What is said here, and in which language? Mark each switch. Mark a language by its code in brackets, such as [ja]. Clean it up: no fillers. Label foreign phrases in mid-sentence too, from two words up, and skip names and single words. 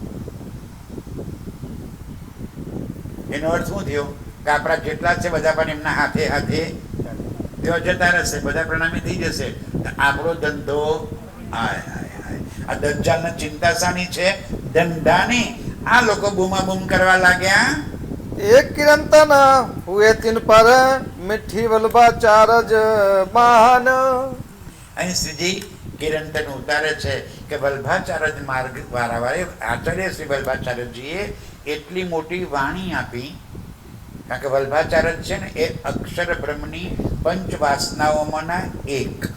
[gu] એનો અર્થ શું થયો કે આપણા જેટલા છે બધા પણ એમના હાથે તેઓ જતા રહેશે, બધા પ્રણામી થઈ જશે. આપણો ધંધો આ દજ્જાલની ચિંતા શાની છે? ધંધાની. આ લોકો બૂમાબૂમ કરવા લાગ્યા. [hi] एक किरंतन हुए तिन पर मिठी वल्भाचार्य महान. [gu] અહીં શ્રીજી કિરંતન ઉતારે છે કે વલ્ભાચાર્ય માર્ગ વાળાએ આચાર્ય શ્રી વલ્ભાચાર્યજીએ એટલી મોટી વાણી આપી. કારણ કે વલ્ભાચાર્ય છે ને એ અક્ષર બ્રહ્મની પંચ વાસનાઓમાંના એક.